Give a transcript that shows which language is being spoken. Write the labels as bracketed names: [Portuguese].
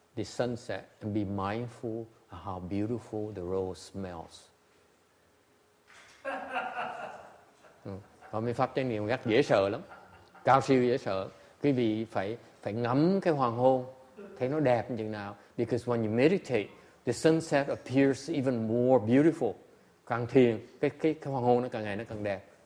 [English] the sunset and be mindful of how beautiful the rose smells. [Vietnamese] Còn mấy pháp chánh niệm rất dễ sợ lắm, cao siêu dễ sợ. Quý vị phải ngắm cái hoàng hôn, thấy nó đẹp như thế nào. [English] Because when you meditate, the sunset appears even more beautiful. [Vietnamese] Càng thiền, cái hoàng hôn nó càng ngày nó càng đẹp.